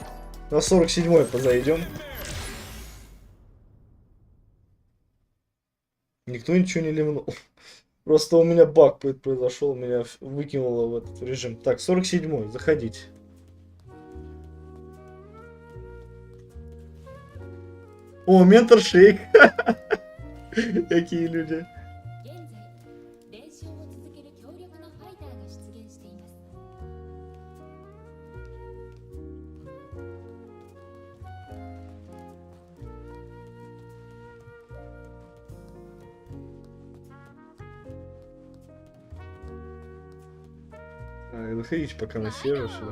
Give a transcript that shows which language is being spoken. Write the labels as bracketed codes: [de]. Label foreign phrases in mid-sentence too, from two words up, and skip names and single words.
[ru] На 47-й позайдем. Никто ничего не ливнул. Просто у меня баг произошел, меня выкинуло в этот режим. Так, 47-й, заходите. О, ментор шейк. Какие люди. [ja] 現在練習を続ける強力なファイターが出現しています。 [ru] Заходите пока на сервер сюда.